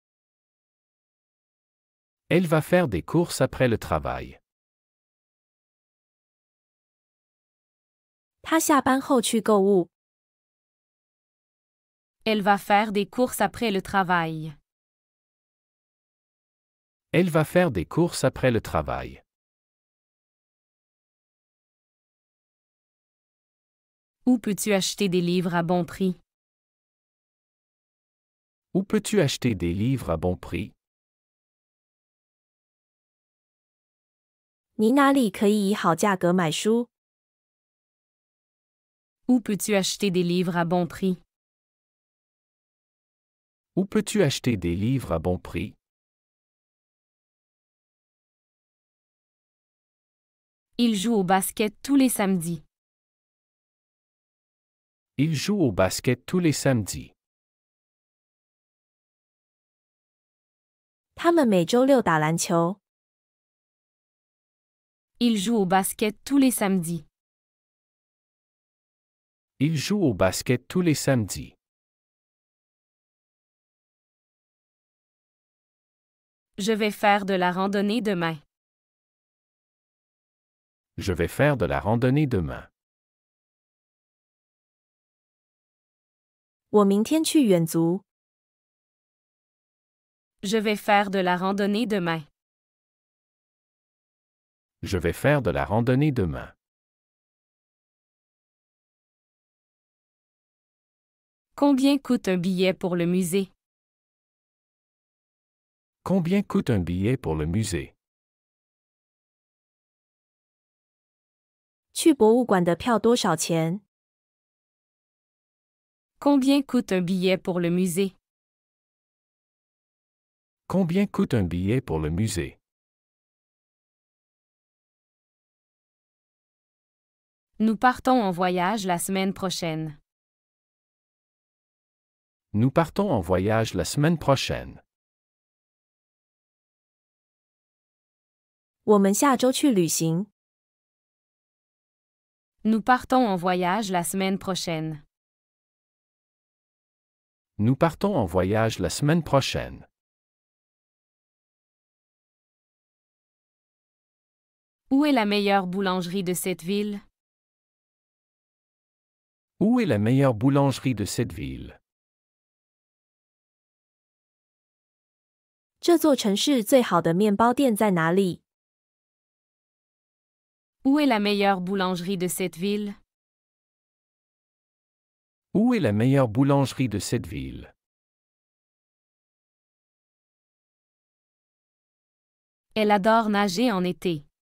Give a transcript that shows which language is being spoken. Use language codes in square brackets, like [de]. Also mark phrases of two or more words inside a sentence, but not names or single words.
[fr] Elle va faire des courses après le travail. [zh] 他下班后去购物。 [fr] Elle va faire des courses après le travail. Elle va faire des courses après le travail. Où peux-tu acheter des livres à bon prix? Où peux-tu acheter des livres à bon prix? [zh] 你哪里可以以好价格买书？ [fr] Où peux-tu acheter des livres à bon prix? Où peux-tu acheter des livres à bon prix? Il joue au basket tous les samedis. Il joue au basket tous les samedis. [zh] 他们每周六打篮球。 [fr] Il joue au basket tous les samedis. Il joue au basket tous les samedis. Je vais faire de la randonnée demain. Je vais faire de la randonnée demain. [zh] 我明天去远足。 [fr] Je vais faire de la randonnée demain. Je vais faire de la randonnée demain. Combien coûte un billet pour le musée? Combien coûte un billet pour le musée? [zh] 去博物馆的票多少钱？ [fr] Combien coûte un billet pour le musée? Combien coûte un billet pour le musée? Nous partons en voyage la semaine prochaine. Nous partons en voyage la semaine prochaine. [zh] 我们下周去旅行。 [fr] Nous partons en voyage la semaine prochaine. Nous partons en voyage la semaine prochaine. Où est la meilleure boulangerie de cette ville? Où est la meilleure boulangerie de cette ville? [zh] 这座城市最好的面包店在哪里？ [fr] Où est la meilleure boulangerie de cette ville? Où est la meilleure boulangerie de cette ville? Elle adore nager en été.